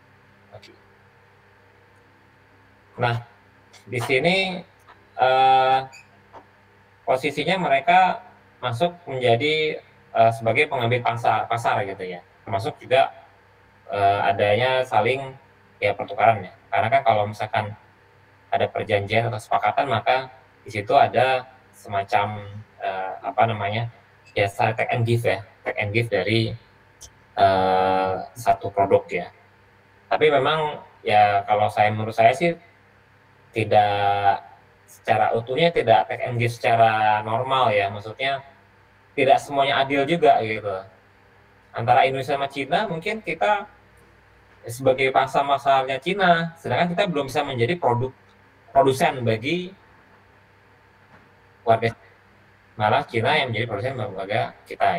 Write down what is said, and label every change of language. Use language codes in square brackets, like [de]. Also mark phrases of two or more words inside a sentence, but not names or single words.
[id] Nah, di sini posisinya mereka masuk menjadi sebagai pengambil pasar gitu ya. Termasuk juga adanya saling ya pertukaran ya. Karena kan kalau misalkan ada perjanjian atau kesepakatan, maka di situ ada semacam apa namanya ya [en] take and give [id] ya, [en] take and give [id] dari satu produk ya. Tapi memang ya kalau menurut saya sih tidak secara utuhnya, tidak [en] take and give [id] secara normal ya, maksudnya tidak semuanya adil juga gitu. Antara Indonesia sama Cina mungkin kita sebagai pasar-pasarnya Cina, sedangkan kita belum bisa menjadi produsen bagi warga, malah Cina yang menjadi produsen bagi warga kita ya.